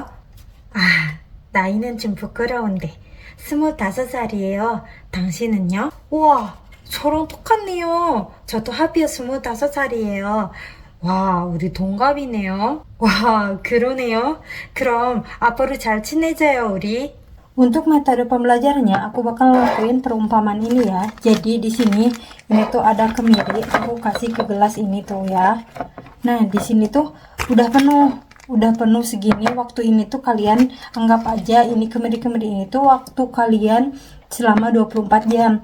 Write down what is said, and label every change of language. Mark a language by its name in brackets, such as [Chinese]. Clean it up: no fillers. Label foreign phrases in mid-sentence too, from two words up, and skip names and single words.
[Korean] 아, 나이는 좀 부끄러운데 25살이에요. 당신은요? 우와, 저랑 똑같네요. 저도 합이어 25살이에요. 와, 우리 동갑이네요. 와, 그러네요. 그럼 앞으로 잘 지내자요, 우리. [Indonesian] Untuk metode pembelajarannya, aku bakal lakuin perumpamaan ini ya. Jadi di sini ini tuh ada kemiri, aku kasih ke gelas ini tuh ya. Nah, di sini tuh udah penuh segini. Waktu ini tuh kalian anggap aja ini kemiri-kemiri ini tuh waktu kalian selama 24 jam.